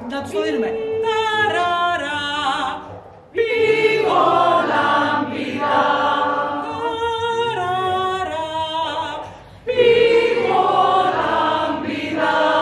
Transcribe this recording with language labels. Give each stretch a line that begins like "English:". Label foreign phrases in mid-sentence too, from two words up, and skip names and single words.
Greek: το δίνουμε. Ταραρα,
Spanish: vivo la vida. Ταραρα, vivo la vida.